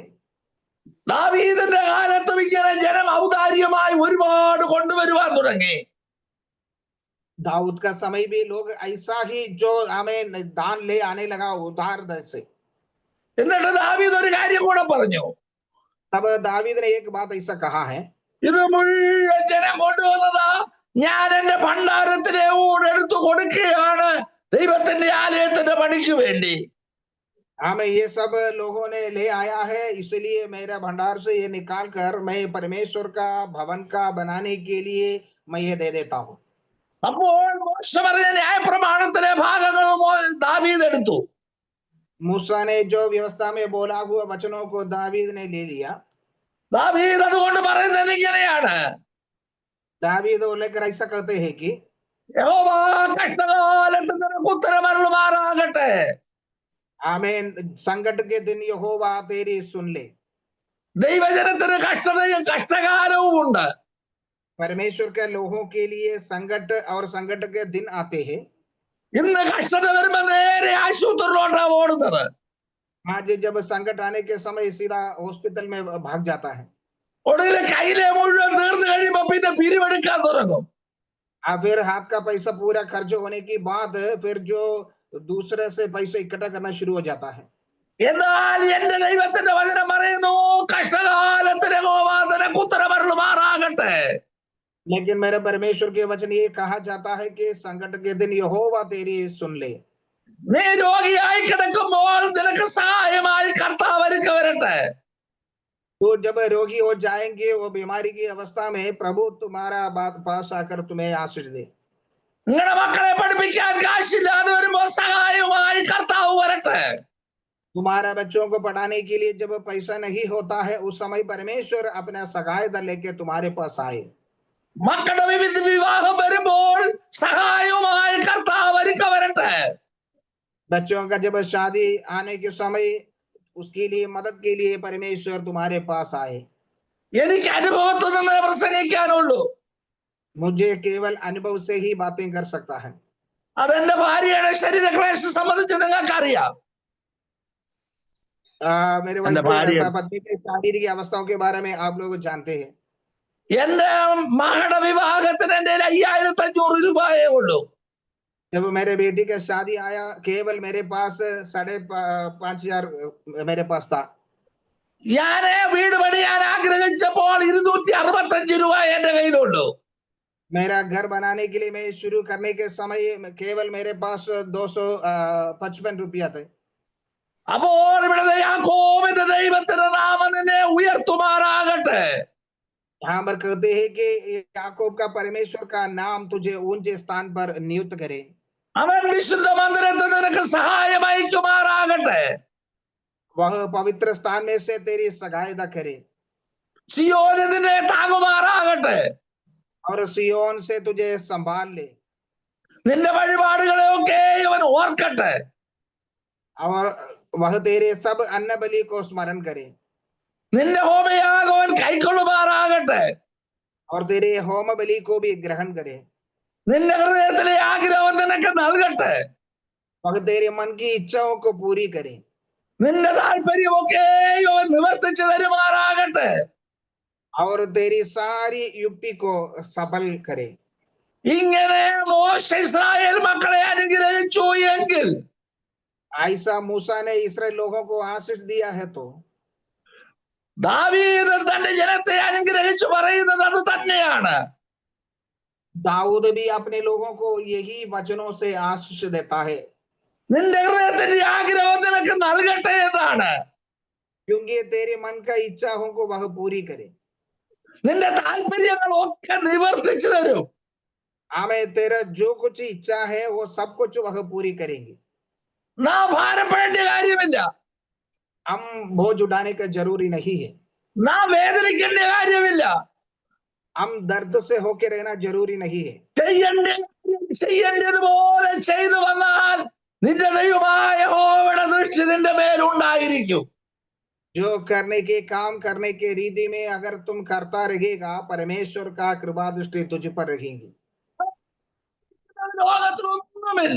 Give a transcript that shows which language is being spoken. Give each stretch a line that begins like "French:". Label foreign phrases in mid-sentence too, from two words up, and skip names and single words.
Malayalam: ദാവീദിന്റെ കാലത്തും ഇങ്ങനെ ജനം ഔദാര്യമായി ഒരുപാട് കൊണ്ടുവരുവാൻ തുടങ്ങി.
Hindi: दाऊद का समय भी लोग ऐसा ही जो हमें दान ले आने लगा उधार से।
Malayalam: എന്നിട്ട് ദാവീദ് ഒരു കാര്യം കൂടെ പറഞ്ഞു.
Hindi: तब दावीद ने एक बात ऐसा कहा है,
Malayalam: ഇത് മുഴുവൻ ജനം കൊണ്ടുവന്നതാ. ഞാൻ എന്റെ ഭണ്ഡാരത്തിലെ എടുത്തു കൊടുക്കുകയാണ് ദൈവത്തിന്റെ ആലയത്തിന്റെ പണിക്ക് വേണ്ടി.
Hindi: हाँ, ये सब लोगों ने ले आया है, इसलिए मेरा भंडार से ये निकाल कर मैं परमेश्वर का भवन का बनाने के लिए मैं ये दे देता हूँ।
Malayalam: അപ്പോൾ മോശ പറഞ്ഞ ന്യായപ്രമാണത്തിലെ ഭാഗങ്ങൾ ദാവീദ് എടുത്തു.
Hindi: मूसा ने जो व्यवस्था में बोला हुआ वचनों को दावीद ने ले लिया।
Malayalam: ദാവീദ് അതുകൊണ്ട് പറയുന്നത് ഇങ്ങനെയാണ്,
Hindi: दावीद लेकर ऐसा कहते हैं कि
Malayalam: യഹോവ കഷ്ടകാലത്ത് നിനക്ക് ഉത്തരമരുളുമാറാകട്ടെ.
Hindi: आमीन, संकट के दिन यहोवा तेरी सुन ले।
Malayalam: ദൈവജനത്തിന് കഷ്ടതയും കഷ്ടകാലവും ഉണ്ട്.
Hindi: परमेश्वर के लोगों के लिए संकट और संकट के दिन आते हैं।
Malayalam: ഇന്ന് കഷ്ടത വരുമ്പോ നേരെ ആശുപത്രിയിലോട്ടാ ഓടുന്നത്.
Hindi: आज जब संकट आने के समय सीधा हॉस्पिटल में भाग जाता है।
Malayalam: ഒടുവിൽ കയ്യിലെ മുഴുവൻ തീർന്നു കഴിയുമ്പോ പിന്നെ പിരിവെടുക്കാൻ തുടങ്ങും.
Hindi: फिर हाथ का पैसा पूरा खर्च होने की बाद फिर जो दूसरे से पैसा इकट्ठा करना शुरू हो जाता है।
Malayalam: എന്നാൽ എന്റെ ദൈവത്തിന്റെ വചനം പറയുന്നു, കഷ്ടകാലത്തിന് യഹോവ നിനക്ക് ഉത്തരമരുളുമാറാകട്ടെ.
Hindi: लेकिन मेरे परमेश्वर के वचन ये कहा जाता है कि संकट के दिन यहोवा तेरी सुन ले।
Malayalam: നീ രോഗിയായി കിടക്കുമ്പോൾ നിനക്ക് സഹായമായി കർത്താവ് ഒരുക്കി വരട്ടെ.
Hindi: तो जब रोगी हो जाएंगे वो बीमारी की अवस्था में प्रभु तुम्हारा बात पास आकर तुम्हें आशीष दे।
Malayalam: നിങ്ങളുടെ മക്കളെ പഠിപ്പിക്കാൻ കാശില്ലാതെ വരുമ്പോ സഹായമായി കർത്താവ് വരട്ടെ.
Hindi: तुम्हारा बच्चों को पढ़ाने के लिए जब पैसा नहीं होता है उस समय परमेश्वर अपना सहायता लेके तुम्हारे पास आए।
Malayalam: മക്കളുടെ വിവിധ വിവാഹം വരുമ്പോൾ സഹായവുമായി കർത്താവ് ഒരുക്കി വരട്ടെ.
Hindi: बच्चों का जब शादी आने के समय उसके लिए मदद के लिए परमेश्वर तुम्हारे पास आए।
Malayalam: എനിക്ക് അനുഭവത്തിൽ നിന്ന് പ്രസംഗിക്കാനുള്ളൂ.
Hindi: मुझे केवल अनुभव से ही बातें कर सकता है।
Malayalam: അതെന്റെ ഭാര്യയുടെ ശരീരക്ലേശം സംബന്ധിച്ച് നിങ്ങൾക്കറിയാം.
Hindi: मेरे अन्य भार्य- पत्नी की शारीरिक अवस्थाओं के बारे में आप लोग जानते हैं।
Malayalam: എന്റെ മകളുടെ വിവാഹത്തിന് എന്റെ 5500 രൂപയേ ഉള്ളൂ.
Hindi: जब मेरे बेटी का शादी आया केवल मेरे पास 5,500 मेरे पास था।
Malayalam: ഞാന് വീട് പണിയാൻ ആഗ്രഹിച്ചപ്പോൾ 265 രൂപ എന്റെ കയ്യിലുള്ളൂ.
Hindi: मेरा घर बनाने के लिए मैं शुरू करने के समय केवल मेरे पास 255 रुपया थे।
Malayalam: അപ്പോൾ ഇവിടെ യാക്കോബിന്റെ ദൈവത്തിന്റെ നാമം നിന്നെ ഉയർത്തുമാറാകട്ടെ.
Hindi: यहाँ पर कहते हैं कि याकूब का परमेश्वर का नाम तुझे ऊंचे स्थान पर नियुक्त करे।
Malayalam: അവൻ വിശുദ്ധ മന്ദിരത്തിൽ നിനക്ക് സഹായം അയക്കുമാറാകട്ടെ.
Hindi: वह पवित्र स्थान में से तेरी सहायता करे
Malayalam: സിയോന് നിന്നെ താങ്ങുമാറാകട്ടെ.
Hindi: और सियोन से तुझे संभाल ले
Malayalam: നിന്റെ വഴിപാടുകളെ ഒക്കെ അവൻ ഓർക്കട്ടെ.
Hindi: और वह तेरे सब अन्न बलि को स्मरण करे
Malayalam: നിന്റെ ഹോമയാഗം അവൻ കൈക്കൊള്ളുമാറാകട്ടെ.
Hindi: और तेरे होम बलि को भी ग्रहण करे।
Malayalam: നിന്റെ ഹൃദയത്തിലെ ആഗ്രഹം നിനക്ക് നൽകട്ടെ.
Hindi: वह तेरे मन की इच्छाओं को पूरी करे
Malayalam: നിന്റെ താല്പര്യമൊക്കെ അവൻ നിവർത്തിച്ചു തരുമാറാകട്ടെ.
Hindi: और तेरी सारी युक्ति को सफल करे।
Malayalam: ഇങ്ങനെ മോശ ഇസ്രായേൽ മക്കളെ അനുഗ്രഹിച്ചു എങ്കിൽ
Hindi: ऐसा मूसा ने इस्राएल लोगों को आशीष दिया है तो
Malayalam: ദാവീദ് തന്റെ ജനത്തെ അനുഗ്രഹിച്ചു പറയുന്നത് അത് തന്നെയാണ്.
Hindi: दाऊद भी अपने लोगों को यही वचनों से आशीष देता है
Malayalam: നിന്റെ ഹൃദയത്തിന്റെ ആഗ്രഹം നിനക്ക് നൽകട്ടെ എന്നാണ്.
Hindi: क्योंकि तेरे मन का इच्छाओं को वह पूरी करे।
Malayalam: നിന്റെ താല്പര്യങ്ങളൊക്കെ നിവർത്തിച്ചു തരും.
Hindi: हमें तेरा जो कुछ इच्छा है वो सब कुछ वह पूरी करेंगे।
Malayalam: നാം ഭാരപ്പെടേണ്ട കാര്യമില്ല.
Hindi: हम बोझ उठाने का जरूरी नहीं है।
Malayalam: നാം വേദനിക്കേണ്ട കാര്യമില്ല.
Hindi: हम दर्द से होके रहना जरूरी नहीं है।
Malayalam: ചെയ്യേണ്ടതുപോലെ ചെയ്തു വന്നാൽ നിന്റെ ദൈവമായ യഹോവയുടെ ദൃഷ്ടി നിന്റെ മേലുണ്ടായിരിക്കും.
Hindi: जो करने के काम करने के रीति में अगर तुम करता रहेगा परमेश्वर का कृपा दृष्टि तुझ पर रहेगी।
Malayalam: ലോകത്തിലൊന്നുമില്ല.